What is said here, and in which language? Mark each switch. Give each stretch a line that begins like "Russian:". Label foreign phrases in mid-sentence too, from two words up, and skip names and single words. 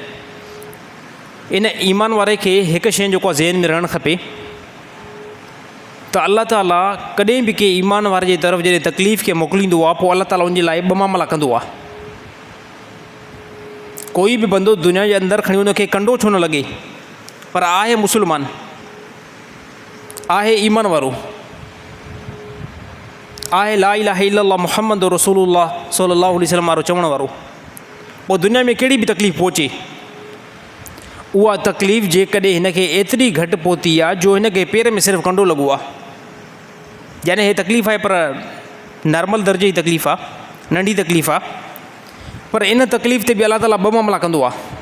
Sindhi: इन ईमान वारे खे हिकु शइ जेको आहे ज़हन में रहणु खपे त अल्लाह ताला कॾहिं बि कंहिं ईमान वारे जे तरफ़ जॾहिं तकलीफ़ खे मोकिलींदो आहे पोइ अल्लाह ताला उनजे लाइ ॿ मामला कंदो आहे। कोई बि बंदो दुनिया जे अंदरि खणी उनखे कंडो छो न लॻे, पर आहे मुस्लमान, आहे ईमान वारो, आहे
Arabic: لا إله إلا الله محمد رسول الله صلى الله عليه وسلم
Sindhi: वारो चवण वारो, पोइ दुनिया में कहिड़ी बि तकलीफ़ पहुचे, उहा तकलीफ़ जेकॾहिं हिनखे एतिरी घटि पहुती आहे जो हिनखे पेर में सिर्फ़ु कंडो लॻो आहे, यानी हे तकलीफ़ आहे पर नॉर्मल दर्जे जी तकलीफ़ आहे, नंढी तकलीफ़ आहे, पर इन तकलीफ़ ते बि अल्लाह ताला ॿ मामला कंदो आहे।